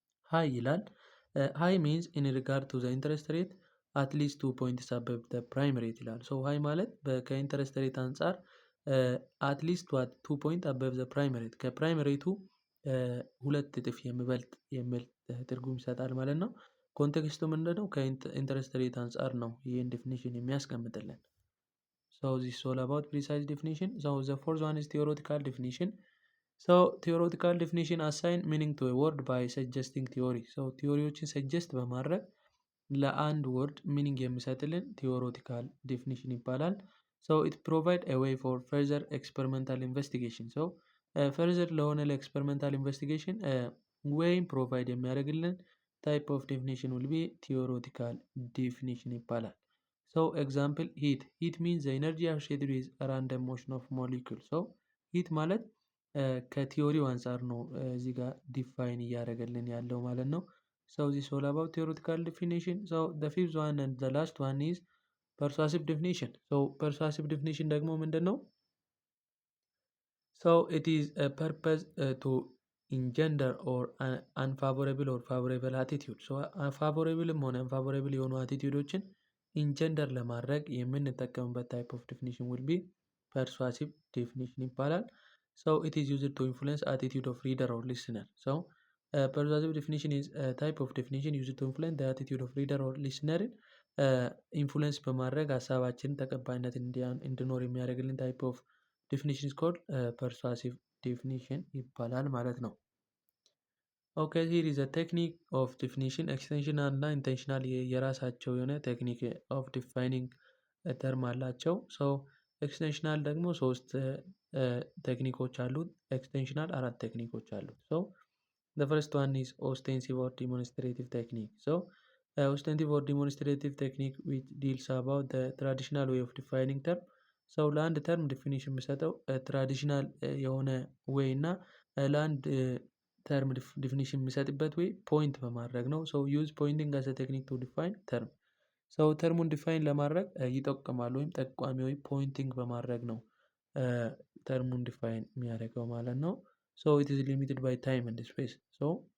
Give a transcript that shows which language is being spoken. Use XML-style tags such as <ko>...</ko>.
<am>ሃይ ይላል።</am> <en>ሃይ ሚንስ ኢን ሪጋርድ ቱ ዘ ኢንተረስት ሬት አት ሊስት 2 ፖይንትስ አበብ ዘ ፕራይም ሬት</en> <am>ይላል። ሶ ሃይ ማለት ከኢንተረስት ሬት አንጻር አት ሊስት 2 ፖይንት አበብ ዘ ፕራይም ሬት ከፕራይም ሬቱ ሁለት እጥፍ የሚበልጥ የሚል ትርጉም ይሰጣል ማለት ነው። ኮንቴክስቱ ምንድነው? ከኢንተረስት ሬት አንጻር ነው ይህን ዲፊኒሽን የሚያስቀምጥልን።</am> <en>So this is all about precise definition. So the fourth one is theoretical definition. So theoretical definition assign meaning to a word by suggesting theory. So</en> <am>ቲዮሪዎችን ሰጀስት በማድረግ ለአንድ ወርድ ሚኒንግ የሚሰጥልን</am> <en>theoretical definition ይባላል። So it provide a way for further experimental investigation. So further</en> <am>ለሆነ ለኤክስፐሪመንታል ኢንቨስቲጌሽን ወይም ፕሮቫይድ የሚያደርግልን</am> <en>type of definition will be theoretical definition ይባላል። So example heat. Heat means the energy associated with a random motion of molecule.</en> <am>So heat ማለት ከቲዮሪው አንጻር ነው እዚህ ጋር ዲፋይን እያደረገልን ያለው ማለት ነው።</am> <en>So this is all about theoretical definition. So the fifth one and the last one is persuasive definition.</en> <am>So persuasive definition ደግሞ ምንድን ነው?</am> <en>So it is a purpose to engender or unfavorable or favorable attitude. So favorableም ሆነ unfavorable</en> <am>የሆኑ አቲቲዩዶችን ኢንጀንደር ለማድረግ የምንጠቀምበት</am> <en>ታይፕ ኦፍ ዲፊኒሽን ዊል ቢ ፐርሱዋሲቭ ዲፊኒሽን ይባላል። So it is used to influence attitude of reader or listener. So persuasive definition is a type of definition used to influence the attitude of reader or listener.</en> <am>ኢንፍሉዌንስ በማድረግ ሀሳባችን ተቀባይነት እንዲኖር የሚያደርግልን ታይፕ ኦፍ ዲፊኒሽን ኮድ ፐርሱዋሲቭ ዲፊኒሽን ይባላል ማለት ነው።</am> <en>ኦኬ ሂር ኢዝ ቴክኒክ ኦፍ ዲፊኒሽን</en> <am>ኤክስቴንሽናል እና ኢንቴንሽናል የራሳቸው የሆነ ቴክኒክ ኦፍ ዲፋይኒንግ ተርም አላቸው። ሶ ኤክስቴንሽናል ደግሞ 3 ቴክኒኮች አሉት። ኤክስቴንሽናል 4 ቴክኒኮች አሉት።</am> <en>ሶ the first one is ostensive or demonstrative technique. So ostensive or demonstrative technique which deals about the traditional way of defining term.</en> <am>So ለአንድ ተርም ዲፊኒሽን የሚሰጠው ትራዲሽናል የሆነ ዌይ እና ለአንድ ተርም ዲፊኒሽን የሚሰጥበት ወይ ፖይንት በማድረግ ነው።</am> <en>ሶ ዩዝ ፖይንቲንግ አስ ቴክኒክ ቱ ዲፋይን ተርም።</en> <am>ሰው ተርሙን ዲፋይን ለማድረግ ይጠቅማል ወይም ጠቋሚ ወይ ፖይንቲንግ በማድረግ ነው ተርሙን ዲፋይን የሚያደርገው ማለት ነው።</am> <en>ሶ ኢት ኢዝ ሊሚትድ ባይ ታይም ኤንድ ስፔስ።</en> <am>ሶ</am>